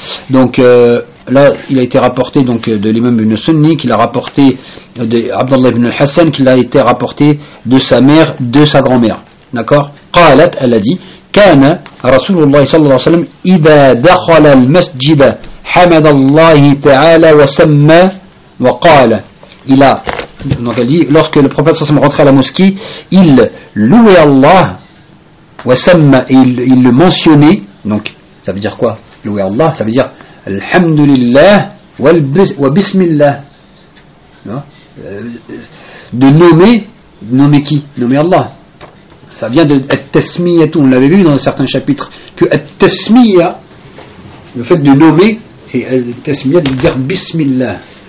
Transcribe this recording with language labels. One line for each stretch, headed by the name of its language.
French: Donc là il a été rapporté donc de l'imam ibn Sunni qu'il a rapporté de Abdullah ibn al-Hassan, qu'il a été rapporté de sa mère, de sa grand-mère, d'accord.
Arabic: قالت,
French: elle a dit
Arabic: كان رسول الله صلى الله عليه وسلم إذا دخل المسجد حمد الله تعالى وسمى وَقَالَ
French: il a, donc elle dit, lorsque le prophète s'est rentré à la mosquée, il louait Allah, et il le mentionnait, donc ça veut dire quoi, louer Allah, ça veut dire Alhamdulillah wa bismillah, de nommer qui, nommer Allah, ça vient de At-Tasmiya, on l'avait vu dans certains chapitres, que At-Tasmiya, le fait de nommer, c'est At-Tasmiya de dire bismillah.